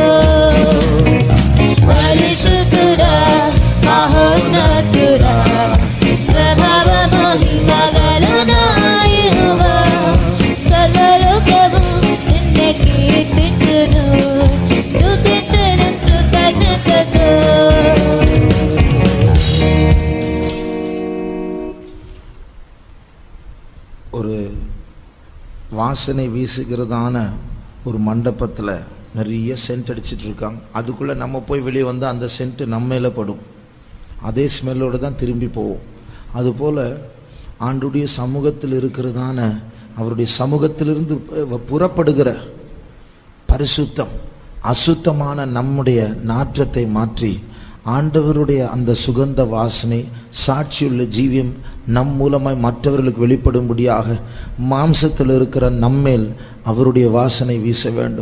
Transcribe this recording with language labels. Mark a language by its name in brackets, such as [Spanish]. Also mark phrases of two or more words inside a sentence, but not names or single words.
[Telugu] పరిశుద్ధుడా మహోన్నతుడా ప్రభావ మహిమ గల నా యెహోవా సర్వలోకము నిన్నే కీర్తించును స్తుతించెదను కృతజ్ఞతతో [Tamil] ஒரு வாசனை வீசுகிறதான ஒரு மண்டபத்தில் நிறைய சென்ட் அடிச்சிட்டு இருக்காங்க. அதுக்குள்ளே நம்ம போய் வெளியே வந்து அந்த சென்ட்டு நம்ம மேலே படும், அதே ஸ்மெல்லோடு தான் திரும்பி போவோம். அதுபோல் ஆண்டுடைய சமூகத்தில் இருக்கிறதான அவருடைய சமூகத்திலிருந்து புறப்படுகிற பரிசுத்தம் அசுத்தமான நம்முடைய நாற்றத்தை மாற்றி ஆண்டவருடைய அந்த சுகந்த வாசனை சாட்சியுள்ள ஜீவியம் நம் மூலமாய் மற்றவர்களுக்கு வெளிப்படும்படியாக மாம்சத்தில் இருக்கிற நம்மேல் அவருடைய வாசனை வீச வேண்டும்.